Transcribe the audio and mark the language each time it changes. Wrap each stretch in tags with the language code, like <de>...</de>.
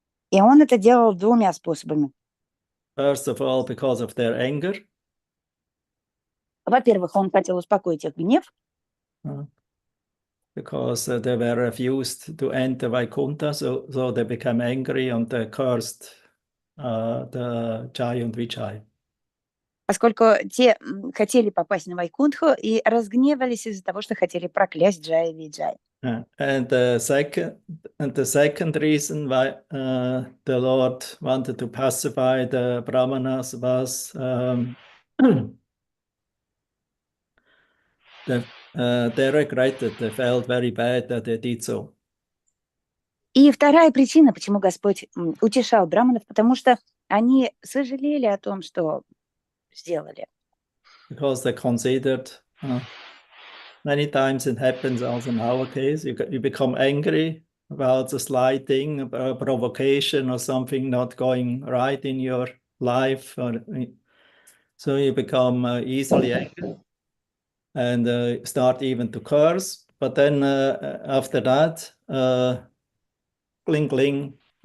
<ru>И он это делал двумя способами.</ru> <en>First of all, because of their anger.</en> <ru>Во-первых, он хотел успокоить их гнев.</ru> <en>Because they were refused to enter Vaikuntha, so they became angry and they cursed the Jai and Vijay.</en> <ru>Поскольку те хотели попасть на Вайкунтху и разгневались из-за того, что хотели проклясть Джай и Виджай.</ru> <en>And the second reason why the Lord wanted to pacify the brahmanas was they regretted, they felt very bad that they did so.</en> <ru>И вторая причина, почему Господь утешал браманов, потому что они сожалели о том, что сделали.</ru> <en>Because they considered, many times it happens also in our case, you become angry about a slight thing, a provocation or something not going right in your life. So you become easily angry and start even to curse. But then after that, cling,</en>